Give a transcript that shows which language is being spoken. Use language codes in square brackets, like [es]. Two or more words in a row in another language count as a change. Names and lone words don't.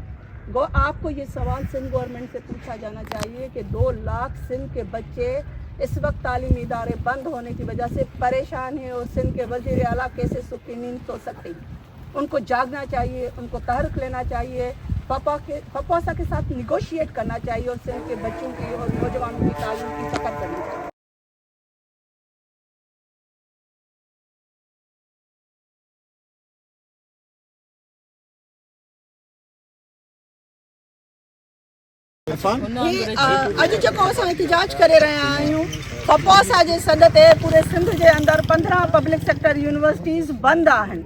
[ur] آپ کو یہ سوال سندھ گورنمنٹ سے پوچھا جانا چاہیے کہ 2 لاکھ سندھ کے بچے اس وقت تعلیمی ادارے بند ہونے کی وجہ سے پریشان ہیں, اور سندھ کے وزیر اعلیٰ کیسے سکھ کی نیند سو سکتے ہیں؟ ان کو جاگنا چاہیے, ان کو تحرک لینا چاہیے, پپوسا کے ساتھ نیگوشیٹ کرنا چاہیے, اور سندھ کے بچوں کی اور نوجوانوں کی تعلیم کی فکر کرنی چاہیے. [sd] अॼु जेको असां एहतिजाज करे रहिया आहियूं, पपौसा जे सॾ ते पूरे सिंध जे अंदरि 15 पब्लिक सेक्टर यूनिवर्सिटीज़ बंदि आहिनि.